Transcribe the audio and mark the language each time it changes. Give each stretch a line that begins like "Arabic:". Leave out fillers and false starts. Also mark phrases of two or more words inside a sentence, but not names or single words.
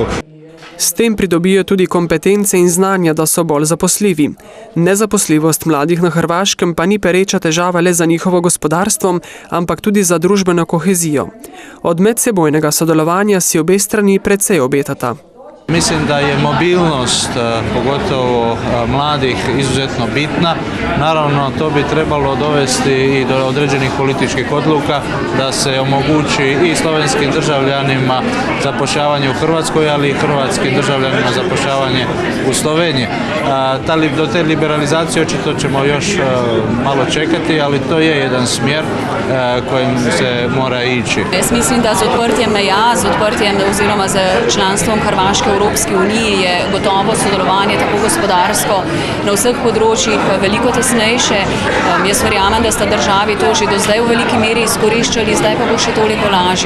Slovenian: S tem pridobijo tudi kompetence in znanja, da so bolj zaposljivi. Nezaposljivost mladih na Hrvaškem pa ni pereča težava le za njihovo gospodarstvo, ampak tudi za družbeno kohezijo. Od medsebojnega sodelovanja si obe strani precej obetata.
Croatian: Mislim da je mobilnost, pogotovo mladih, izuzetno bitna. Naravno, to bi trebalo dovesti i do određenih političkih odluka da se omogući i slovenskim državljanima zapošljavanje u Hrvatskoj, ali i hrvatskim državljanima zapošljavanje u Sloveniji. Do te liberalizacije očito ćemo još malo čekati, ali to je jedan smjer kojim se mora ići.
Slovenian: Jaz mislim, da z odprtjem meja, z odprtjem oziroma z članstvom Hrvaške v Evropski uniji je gotovo sodelovanje tako gospodarsko na vseh področjih veliko tesnejše. Jaz verjamem, da sta državi to že do zdaj v veliki meri izkoriščali, zdaj pa bo še toliko lažje.